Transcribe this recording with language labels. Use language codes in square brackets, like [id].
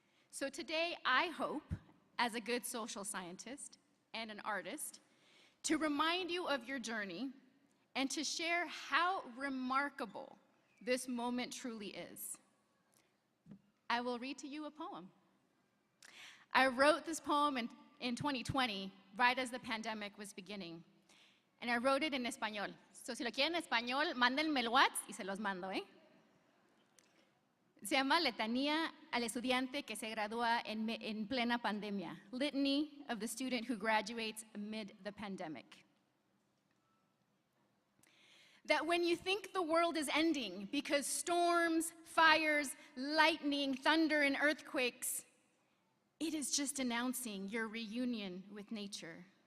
[en] So today, I hope, as a good social scientist and an artist, to remind you of your journey and to share how remarkable this moment truly is. I will read to you a poem. I wrote this poem in 2020, right as the pandemic was beginning. And I wrote it in español. [es] So si lo quieren en español, mándenme el WhatsApp y se los mando, ¿eh? Se llama Letanía al estudiante que se gradúa en plena pandemia. [en] Litany of the student who graduates amid the pandemic. That when you think the world is ending because storms, fires, lightning, thunder, and earthquakes, it is just announcing your reunion with nature.